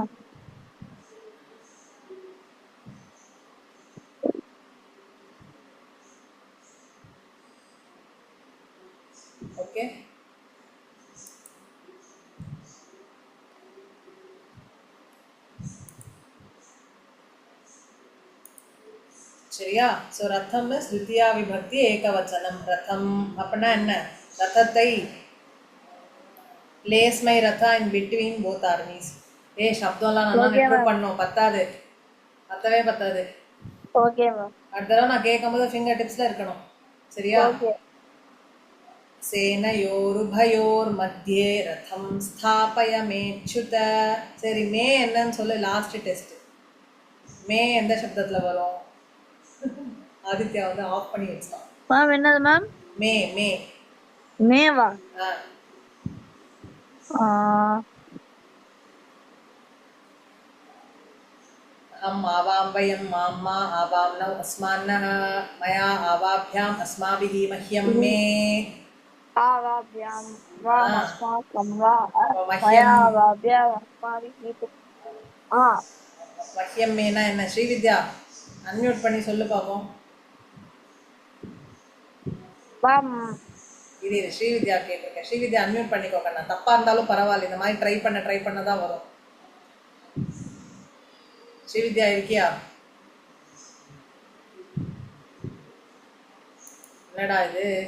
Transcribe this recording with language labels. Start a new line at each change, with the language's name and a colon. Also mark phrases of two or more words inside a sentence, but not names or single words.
Tamil: ஓகே. சரியா?
Sanskrit: ஸோ ரத்தம் இஸ் विद्या विभक्ति एकवचनम्.
Tamil: ரதம் அப்படின்னா என்ன? ரதத்தை
English: place my ratha in between both armies.
Tamil: சப்தம்லாம் நல்லா ஓகே நெட்வொர்க் மேம். பண்ணோம். பத்தாது, பத்தாது. ஓகே மேம். அடுத்த தடவை நான் கேட்கும்போது
English: finger tips
Tamil: இருக்கணும். சரியா? ஓகே.
Sanskrit: सेनयोरुभयोर् मध्ये रथं स्थापय मेच्युत.
Tamil: சரி, மே என்னன்னு சொல்லு.
English: last test.
Tamil: மே எந்த சப்தத்தில் வரும்? ஆதித்யா வந்து ஆஃப் பண்ணி வச்சான். மேம் என்னது மேம்?
Sanskrit: मे मे
Tamil: மேவா?
Sanskrit: ஆ हम आवां वयं माम्मा आवाम्नौ अस्मान्नः मया आवाभ्याम् अस्माभिः मह्यं मे आवाभ्याम वाम अस्माकं वा मह्यं मया आवाभ्याम अस्माभिः ஆ मह्यं मेना என்ன?
Tamil: ஸ்ரீவித்யா அன்மியூட் பண்ணி சொல்லு பாப்போம்.
Sanskrit: वाम्
Tamil: இது ஸ்ரீவித்யா கேட்டிருக்கேன். ஸ்ரீவித்யா அன்மியூட் பண்ணிக்கோங்க. நான் தப்பாக இருந்தாலும் பரவாயில்ல, இந்த மாதிரி ட்ரை பண்ண தான் வரும். ஸ்ரீவித்யா இருக்கியா? என்னடா இது?